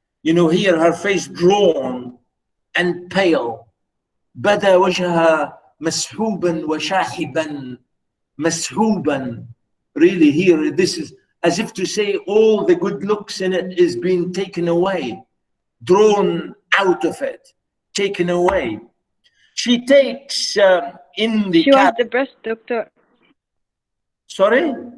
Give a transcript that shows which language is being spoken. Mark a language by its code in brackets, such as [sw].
[en] You know, here her face drawn and pale. [ar] بدا وجهها مسحوبا وشاحبا مسحوبا. [en] Really here, this is as if to say all the good looks in it is being taken away, drawn out of it, taken away. She takes in the She was the breast, doctor. Sorry?